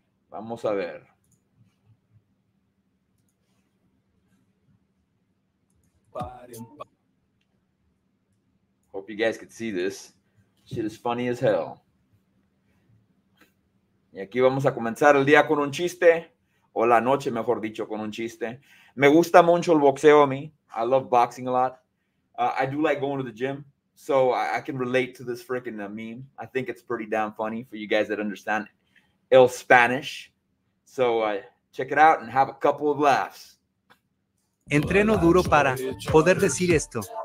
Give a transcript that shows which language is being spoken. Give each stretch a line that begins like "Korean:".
Spanish: Vamos a ver.
English: Hope you guys could see this. Shit is funny as hell.
Spanish: Y aquí vamos a comenzar el día con un chiste, o la noche, mejor dicho, con un chiste. Me gusta mucho el boxeo a mí.
English: I love boxing a lot. I do like going to the gym, so I can relate to this freaking meme. I think it's pretty damn funny for you guys that understand el Spanish. So check it out and have a couple of laughs.
Spanish: Entreno duro para poder decir esto.